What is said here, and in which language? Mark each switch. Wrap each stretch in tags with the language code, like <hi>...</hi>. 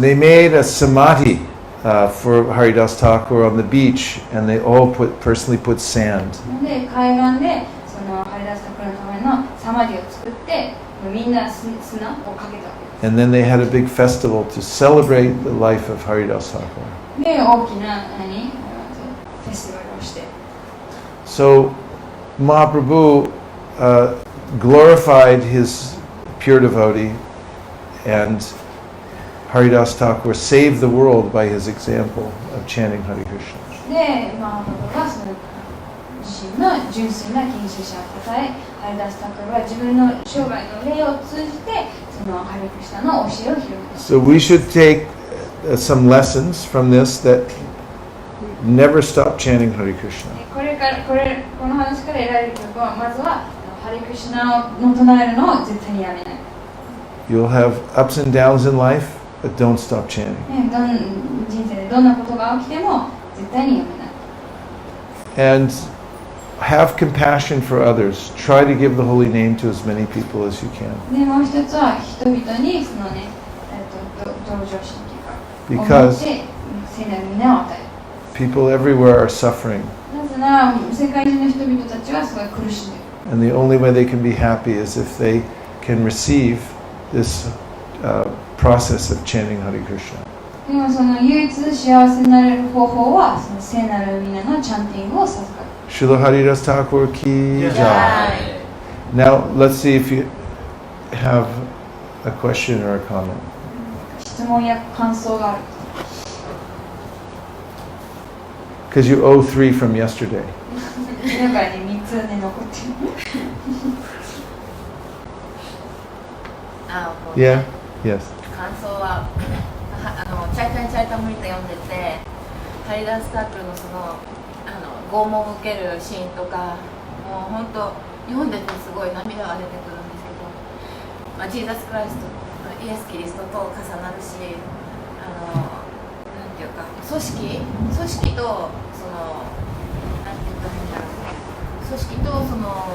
<en>They made a samadhi for Haridas Thakur on the beach, and they all personally put sand.</en> <ja>で海岸でそのハリダス・タクルのためのサマディを作ってみんな砂をかけたわけです。</ja> <en>And then they had a big festival to celebrate the life of Haridasa Thakur.</en> <ja>で大きなフェスティバルをして。</ja> <en>So Mahaprabhu glorified his pure devotee, and Haridasa Thakur saved the world by his example of chanting Hare Krishna.</en> <ja>でマハプラブがその自身の純粋な献身者をたたえ、ハリダス・タクルは自分の生涯の例を通じてそのハリクリシュナの教えを広めた。</ja> <en>So we should take some lessons from this, that never stop chanting Hare Krishna.</en> <ja>この話から得られることは、まずはハレクリシナの唱えるのを絶対にやめない。</ja> <en>You'll have ups and downs in life, but don't stop chanting.</en> <ja>人生でどんなことが起きても絶対にやめない。</ja> <en>And have compassion for others. Try to give the holy name to as many people as you can.</en> <ja>でもう一つは人々にそのね、同情心というか、</ja> <en>Because</en> <ja>聖なる皆を与える。</ja> <en>people everywhere are suffering.</en> <ja>なぜなら世界中の人々たちはすごい苦しんでいる。</ja> <en>And the only way they can be happy is if they can receive this process of chanting Hare Krishna.</en> <ja>でもその唯一幸せになれる方法はその聖なる皆のチャンティングを授かる。</ja> <en>Srila Haridasa Thakura ki jai. Now let's see if you have a question or a comment.</en> <ja>質問や感想がある。</ja> <en>Because you owe 3 from yesterday.</en> <ja>だからね、3つね、残ってる。</ja> <en>Yeah? Yes.</en> <ja>感想は、チャイタンチャイタムリタ読んでて、ハリダースタークルのその拷問を受けるシーンとか、もう本当読んでてすごい涙が出てくるんですけど、ジーザス・クライスト、イエス・キリストと重なるし、なんていうか、組織とそのなんていうか変だろう、組織とその</ja>